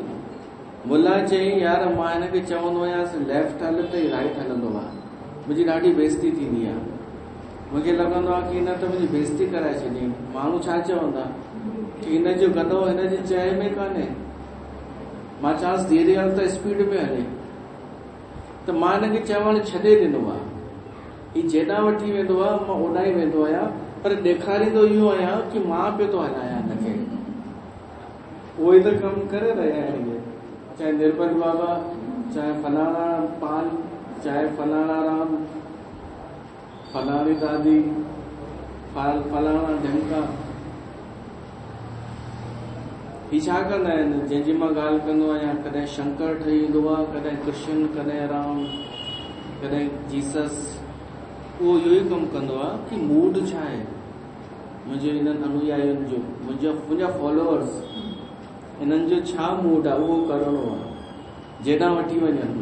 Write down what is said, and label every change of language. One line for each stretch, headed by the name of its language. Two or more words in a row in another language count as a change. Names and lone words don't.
Sindhi: मुल्ला चई यार मां हिनखे चवंदो आहियां लेफ्ट हल त ई राइट हलंदो आहे, मुंहिंजी ॾाढी बेइज़ती थींदी आहे, मूंखे लॻंदो आहे कि हिन त मुंहिंजी बेइज़ती कराए छॾी, माण्हू छा चवंदा कि हिन जो गॾो हिन जी चए में कान्हे, मां चवांसि धीरे हल त स्पीड में हले, त मां हिनखे चवणु छॾे ॾिनो आहे, हीउ जेॾां वठी वेंदो आहे मां ओॾां ई वेंदो आहियां, पर ॾेखारींदो इहो आहियां कि मां पियो थो हलायां हिनखे। उहो ई त कमु करे रहिया आहिनि, चाहे निर्मल बाबा, चाहे फलाणा पाल, चाहे फलाना राम, फलानी दादी, फलाना ढंका, ही छा कंदा आहिनि? जंहिंजी मां ॻाल्हि कंदो आहियां, कॾहिं शंकर ठही ईंदो आहे, कॾहिं कृष्ण, कॾहिं राम, कॾहिं जीसस। उहो इहो ई कमु कंदो आहे कि मूड छा आहे मुंहिंजे हिननि अनुयायियुनि जो, मुंहिंजा फॉलोअर्स, हिननि जो छा मूड आहे, उहो करणो आहे, जेॾां वठी वञनि।